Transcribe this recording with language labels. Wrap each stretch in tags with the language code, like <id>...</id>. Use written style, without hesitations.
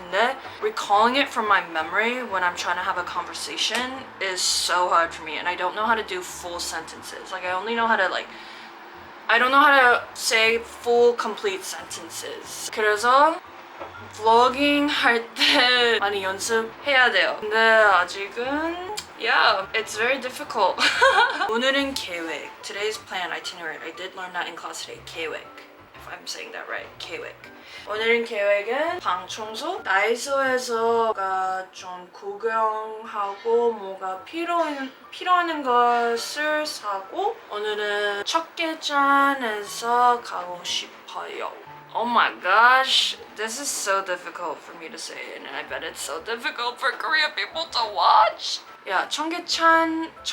<ko>근데</ko> <en>recalling it from my memory when I'm trying to have a conversation is so hard for me, and I don't know how to do full sentences. Like I only know how to I don't know how to say full complete sentences.</en> <ko>그래서</ko> <en>vlogging</en> <ko>할 때 많이 연습해야 돼요. 근데 아직은</ko> <en>yeah, it's very difficult.</en> <ko>오늘은 계획.</ko> <en>Today's plan, itinerary. I did learn that in class today.</en> <ko>계획.</ko> <en>If I'm saying that right.</en> <ko>계획. 오늘은 계획은 방 청소. 다이소에서가 좀 구경하고 뭐가 필요한 것을 사고 오늘은 청계천에서 가고 싶어요.</ko> <en>Oh my gosh, this is so difficult for me to say, and I bet it's so difficult for Korean people to watch. Yeah,</en> <ko>청계천.</ko>